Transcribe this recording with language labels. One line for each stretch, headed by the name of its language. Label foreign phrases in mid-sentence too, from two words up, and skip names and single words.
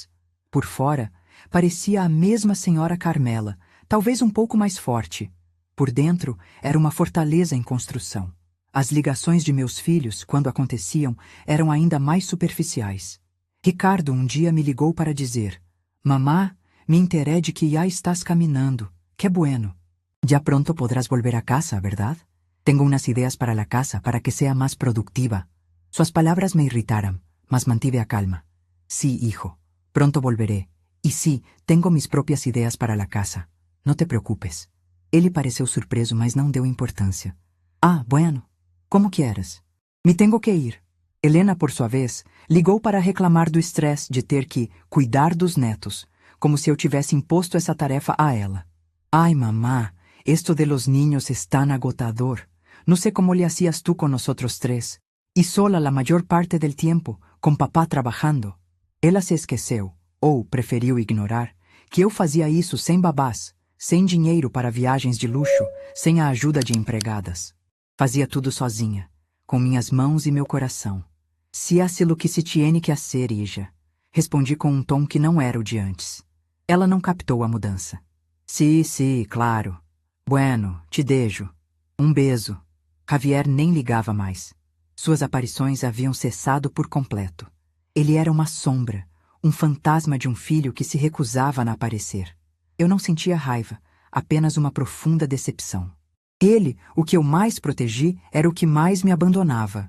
Portuguese: Por fora, parecia a mesma senhora Carmela, talvez um pouco mais forte. Por dentro, era uma fortaleza em construção. As ligações de meus filhos, quando aconteciam, eram ainda mais superficiais. Ricardo um dia me ligou para dizer:
Spanish: «Mamá, me enteré de que já estás caminando. Que bueno. Ya pronto podrás volver a casa, ¿verdad? Tengo unas ideas para la casa para que sea más productiva».
Portuguese: Suas palavras me irritaram, mas mantive a calma.
Spanish: «Sí, hijo, pronto volveré. Y sí, tengo mis propias ideas para la casa. No te preocupes».
Portuguese: Ele pareceu surpreso, mas não deu importância.
Spanish: «Ah, bueno. Como quieras. Me tengo que ir».
Portuguese: Helena, por sua vez, ligou para reclamar do estresse de ter que cuidar dos netos, como se eu tivesse imposto essa tarefa a ela.
Spanish: «Ay, mamá, esto de los niños es tan agotador. No sé cómo le hacías tú con nosotros 3. Y sola la mayor parte del tiempo, con papá trabajando».
Portuguese: Ela se esqueceu, ou preferiu ignorar, que eu fazia isso sem babás, sem dinheiro para viagens de luxo, sem a ajuda de empregadas. Fazia tudo sozinha, com minhas mãos e meu coração.
Spanish: Se hace lo que se tiene que hacer, hija.
Portuguese: Respondi com um tom que não era o de antes. Ela não captou a mudança.
Spanish: Sí, claro. Bueno, te dejo.
Portuguese: Um beijo. Javier nem ligava mais. Suas aparições haviam cessado por completo. Ele era uma sombra, um fantasma de um filho que se recusava a aparecer. Eu não sentia raiva, apenas uma profunda decepção. Ele, o que eu mais protegi, era o que mais me abandonava.